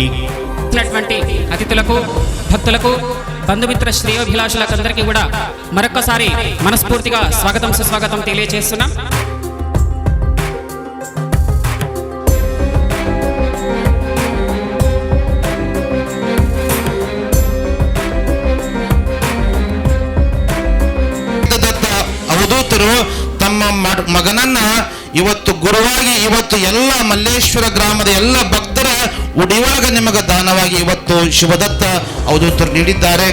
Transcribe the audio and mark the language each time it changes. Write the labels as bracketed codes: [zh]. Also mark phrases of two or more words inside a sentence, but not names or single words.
[te] అతిథులకు భక్తులకు బంధుమిత్ర శ్రేయోభిలాషులందరికీ కూడా మరొకసారి మనస్ఫూర్తిగా స్వాగతం సుస్వాగతం తెలియజేస్తున్నాం. [kn] ಅವಧೂತರು ತಮ್ಮ ಮಗನನ್ನ ಇವತ್ತು ಗುರುವಾಗಿ ಇವತ್ತು ಎಲ್ಲ ಮಲ್ಲೇಶ್ವರ ಗ್ರಾಮದ ಎಲ್ಲ ಭಕ್ತರ ಉಡಿವಾಗ ನಿಮಗೆ ದಾನವಾಗಿ ಇವತ್ತು ಶಿವದತ್ತ ಅವಧೂತರು ನೀಡಿದ್ದಾರೆ.